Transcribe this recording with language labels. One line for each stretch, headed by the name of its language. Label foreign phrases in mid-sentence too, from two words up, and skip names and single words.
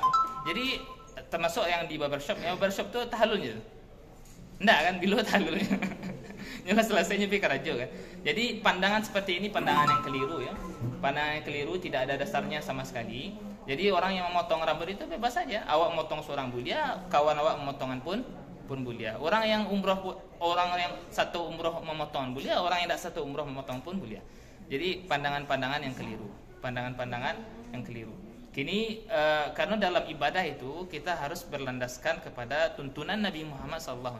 Indonesian: Jadi termasuk yang di barbershop. Yang barbershop itu tahallulnya. Enggak kan? Bilo tahallulnya. Jelas selesainya pikir aja kan. Jadi pandangan seperti ini pandangan yang keliru ya. Pandangan yang keliru tidak ada dasarnya sama sekali. Jadi orang yang memotong rambut itu bebas saja.
Minangkabau: Awak memotong seorang bulia, kawan awak memotongan pun bulia.
Indonesian: Orang yang satu umroh memotong bulia, orang yang tidak satu umroh memotong pun bulia. Jadi pandangan-pandangan yang keliru. Kini karena dalam ibadah itu kita harus berlandaskan kepada tuntunan Nabi Muhammad SAW.